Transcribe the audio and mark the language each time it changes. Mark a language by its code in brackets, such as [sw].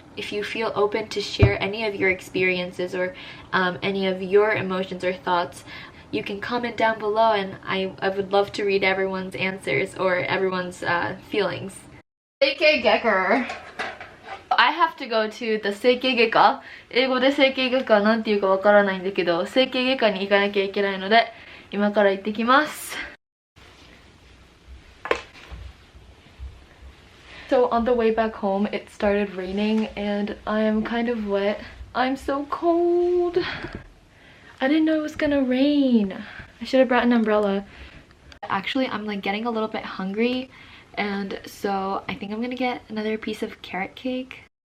[en] If you feel open to share any of your experiences or any of your emotions or thoughts, you can comment down below, and I would love to read everyone's answers or everyone's feelings. AK Gecker. I have to go to the 整形外科。 [ja] 英語で整形外科は何て言うかわからないんだけど、整形外科に行かなきゃいけないので、今から行ってきます。 [en] So on the way back home, it started raining and I am kind of wet. I'm so cold. I didn't know it was gonna rain. I should have brought an umbrella. Actually, I'm like getting a little bit hungry, and so I think I'm gonna get another piece of carrot cake.